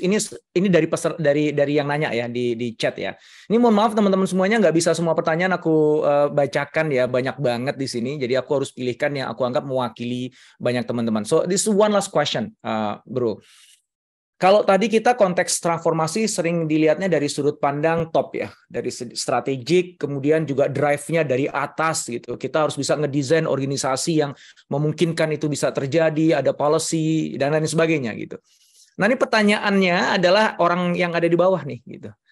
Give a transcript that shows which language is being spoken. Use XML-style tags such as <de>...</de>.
<id>Ini dari yang nanya ya di chat ya. Ini mohon maaf teman-teman semuanya, nggak bisa semua pertanyaan aku bacakan ya, banyak banget di sini. Jadi aku harus pilihkan yang aku anggap mewakili banyak teman-teman.</id> <en>So this is one last question, bro.</en> <id>Kalau tadi kita konteks transformasi sering dilihatnya dari sudut pandang top ya, dari strategik, kemudian juga drive-nya dari atas gitu. Kita harus bisa ngedesain organisasi yang memungkinkan itu bisa terjadi, ada policy dan lain sebagainya gitu. Nah, ini pertanyaannya adalah orang yang ada di bawah nih gitu.</id>